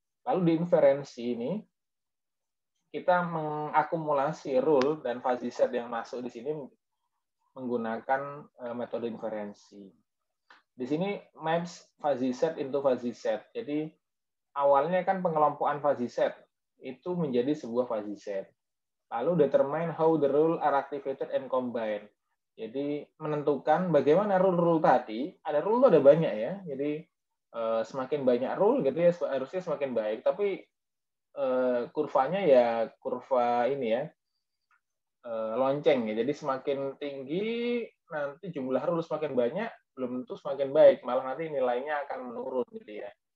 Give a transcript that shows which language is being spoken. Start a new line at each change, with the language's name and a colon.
Indonesian: Lalu di inferensi ini kita mengakumulasi rule dan fuzzy set yang masuk di sini menggunakan metode inferensi. Di sini
English: maps fuzzy set into fuzzy set.
Indonesian: Jadi awalnya kan pengelompokan fuzzy set itu menjadi sebuah fuzzy set.
English: Lalu determine how the rule are activated and combined.
Indonesian: Jadi menentukan bagaimana rule-rule tadi. Ada rule itu ada banyak ya. Jadi semakin banyak rule gitu ya harusnya semakin baik. Tapi kurvanya ya kurva ini ya lonceng ya. Jadi semakin tinggi nanti jumlah rule semakin banyak belum tentu semakin baik, malah nanti nilainya akan menurun gitu ya.